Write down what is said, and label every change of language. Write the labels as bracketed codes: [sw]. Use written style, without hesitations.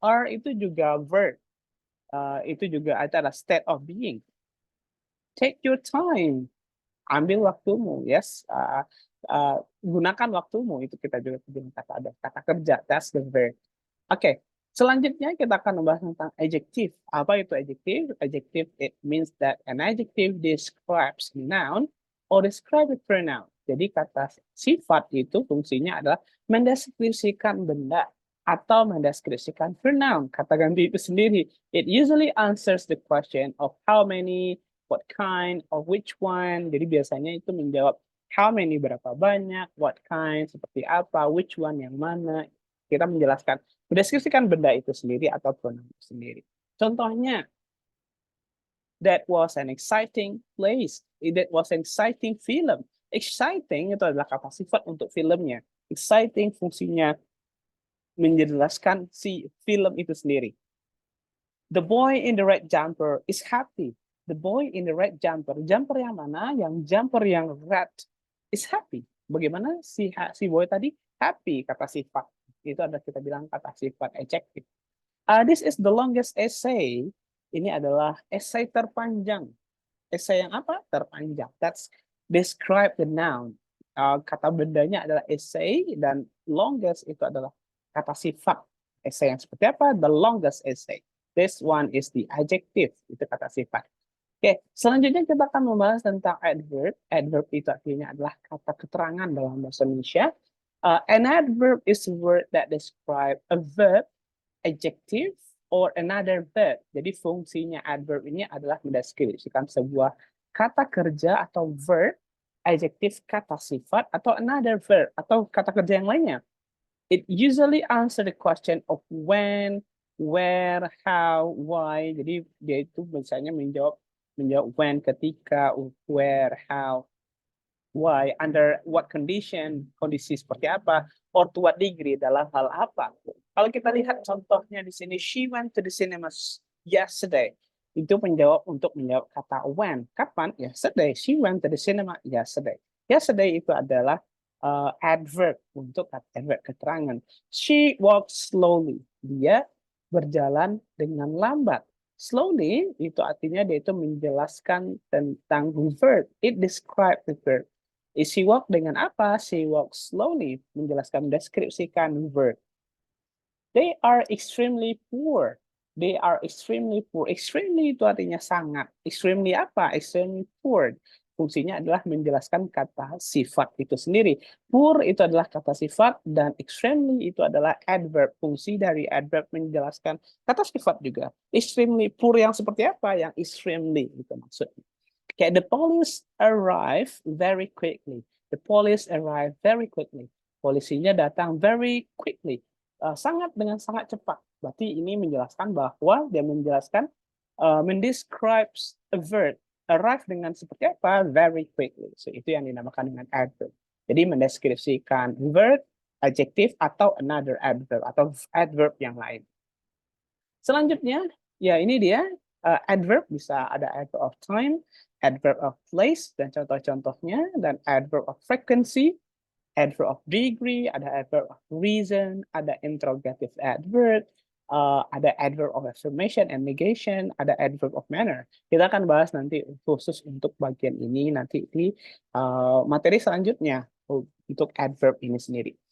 [id] Are itu juga verb. Itu juga adalah state of being. [en] Take your time. [id] Ambil waktumu, [en] yes. [id] Gunakan waktumu, itu kita juga gunakan kata kerja. [en] That's the verb. [id] Oke, selanjutnya kita akan membahas tentang adjective. Apa itu adjective? [en] Adjective, it means that an adjective describes a noun or describe a pronoun. [id] Jadi kata sifat itu fungsinya adalah mendeskripsikan benda atau mendeskripsikan pronoun, kata ganti itu sendiri. [en] It usually answers the question of how many, what kind, of which one. [id] Jadi biasanya itu menjawab [en] how many, [id] berapa banyak, [en] what kind, [id] seperti apa, [en] which one, [id] yang mana. Kita menjelaskan, mendeskripsikan benda itu sendiri atau pronoun itu sendiri. Contohnya, [en] that was an exciting place. That was an exciting film. [id] Exciting itu adalah kata sifat untuk filmnya. Exciting fungsinya menjelaskan si film itu sendiri. [en] The boy in the red jumper is happy. The boy in the red jumper. [id] Jumper yang mana? Yang jumper yang red [en] is happy. [id] Bagaimana si boy tadi? Happy, kata sifat. Itu ada kita bilang kata sifat adjective. [en] This is the longest essay. [id] Ini adalah essay terpanjang. Essay yang apa? Terpanjang. [en] That's describe the noun. [id] Kata bendanya adalah essay, dan longest itu adalah kata sifat. Essay yang seperti apa? [en] The longest essay. This one is the adjective. [id] Itu kata sifat. Oke, selanjutnya kita akan membahas tentang adverb. Adverb itu artinya adalah kata keterangan dalam bahasa Indonesia. [en] An adverb is a word that describe a verb, adjective, or another verb. [id] Jadi fungsinya adverb ini adalah mendeskripsikan sebuah kata kerja atau verb, adjective kata sifat, atau [en] another verb [id] atau kata kerja yang lainnya. [en] It usually answer the question of when, where, how, why. [id] Jadi dia itu misalnya menjawab when, ketika, where, how, why, [en] under what condition, [id] kondisi seperti apa, [en] or to what degree, [id] dalam hal apa. Kalau kita lihat contohnya di sini, [en] she went to the cinema yesterday. [id] Itu untuk menjawab kata when. Kapan? Yesterday. [en] She went to the cinema yesterday. [id] Yesterday itu adalah adverb untuk adverb keterangan. [en] She walks slowly. [id] Dia berjalan dengan lambat. Slowly itu artinya dia itu menjelaskan tentang verb. [en] It describes the verb. She walk [id] dengan apa? [en] She walks slowly, [id] menjelaskan, deskripsikan [en] verb. They are extremely poor. They are extremely poor. [id] Extremely itu artinya sangat. Extremely apa? Extremely poor. Fungsinya adalah menjelaskan kata sifat itu sendiri. Poor itu adalah kata sifat, dan extremely itu adalah adverb. Fungsi dari adverb menjelaskan kata sifat juga. Extremely poor yang seperti apa? Yang extremely itu maksudnya. [en] Okay, the police arrive very quickly. The police arrive very quickly. [id] Polisinya datang [en] very quickly. [id] Dengan sangat cepat. Berarti ini menjelaskan bahwa dia menjelaskan, mendescribes a verb. Arrive dengan seperti apa? Very quickly. So, itu yang dinamakan dengan adverb. Jadi mendeskripsikan verb, adjective, atau another adverb, atau adverb yang lain. Selanjutnya, ya ini dia. Adverb bisa ada adverb of time, adverb of place, dan contoh-contohnya, dan adverb of frequency, adverb of degree, ada adverb of reason, ada interrogative adverb, ada adverb of affirmation and negation, ada adverb of manner. Kita akan bahas nanti khusus untuk bagian ini nanti di materi selanjutnya untuk adverb ini sendiri.